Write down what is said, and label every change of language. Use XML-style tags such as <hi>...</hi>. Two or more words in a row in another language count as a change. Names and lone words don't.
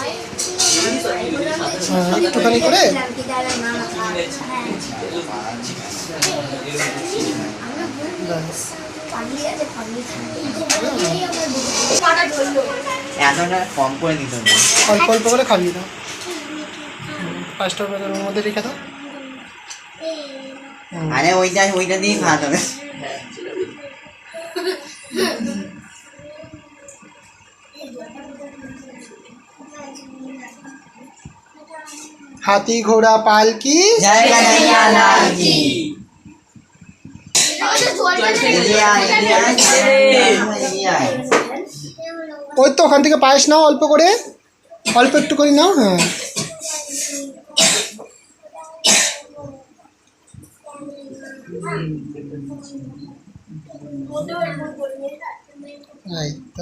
<bn>একটুখানি করে ব্যাস এতটা কম করে দিতে হবে। অল্প অল্প করে খাইয়ে দাও। 5 টাকার মধ্যে রেখে দাও। আরে ওইটা দিয়েই খাওয়াতে হবে।</bn> <hi>हाथी घोड़ा पालकी जय कन्हैया लाल की।</hi> <bn>ওই তো ওখান থেকে পায়েস নাও, অল্প করে, অল্প একটু করে নাও। হ্যাঁ এই তো,</bn>